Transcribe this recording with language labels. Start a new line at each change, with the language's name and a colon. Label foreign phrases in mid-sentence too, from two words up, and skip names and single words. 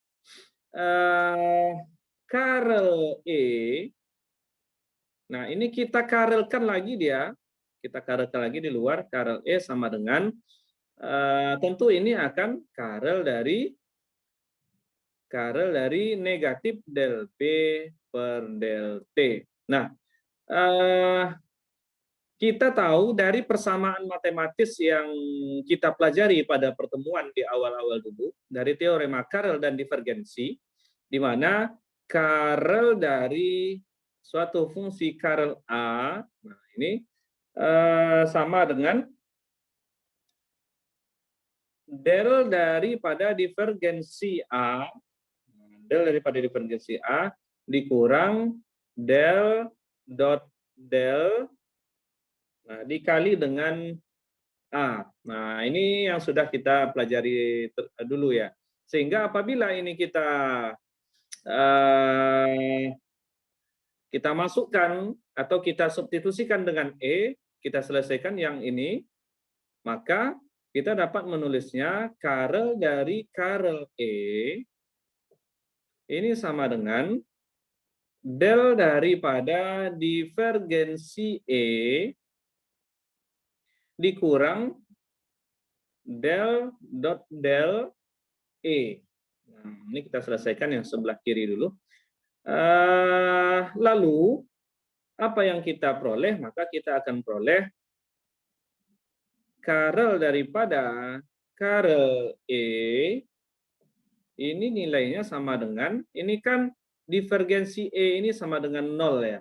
Indonesian: Curl E. Nah, ini kita curlkan lagi dia. Kita curlkan lagi di luar. Curl E sama dengan, tentu ini akan curl dari negatif del B per del T. Nah, kita tahu dari persamaan matematis yang kita pelajari pada pertemuan di awal-awal dulu, dari teorema curl dan divergensi, di mana curl dari suatu fungsi curl A, nah ini sama dengan del daripada divergensi A, dikurang del dot del, nah, dikali dengan A. Nah, ini yang sudah kita pelajari dulu ya. Sehingga apabila ini kita masukkan atau kita substitusikan dengan E, kita selesaikan yang ini, maka kita dapat menulisnya curl dari curl E ini sama dengan del daripada divergensi E dikurang del dot del E. Nah, ini kita selesaikan yang sebelah kiri dulu. Lalu apa yang kita peroleh? Maka kita akan peroleh curl daripada curl E ini nilainya sama dengan, ini kan divergensi E ini sama dengan 0 ya.